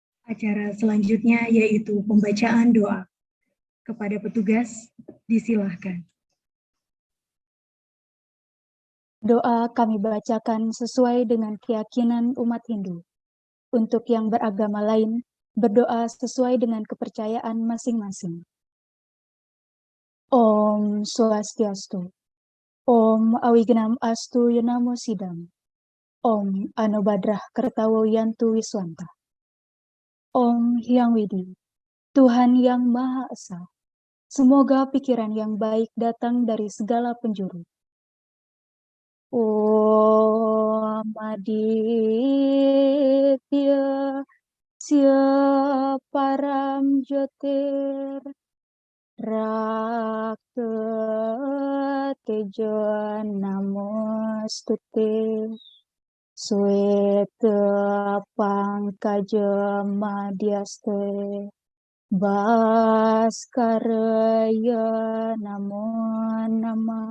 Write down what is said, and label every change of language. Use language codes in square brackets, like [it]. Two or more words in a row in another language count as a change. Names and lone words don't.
[id] Acara selanjutnya yaitu pembacaan doa. Kepada petugas, disilahkan. Doa kami bacakan sesuai dengan keyakinan umat Hindu. Untuk yang beragama lain, berdoa sesuai dengan kepercayaan masing-masing. [sa] Om Swastiastu. Om Awignam Astu Yonamo Sidam. Om Anubadrah Kertawo Yantu Wiswanta. Om Hyang Widi. [id] Tuhan yang Maha Esa. Semoga pikiran yang baik datang dari segala penjuru. [sa] Om Aditya Siaparam Jyotir Rakta Tejo Namostute Sweta Pangkaja Madhyaste Bhaskaraya Namo Namah.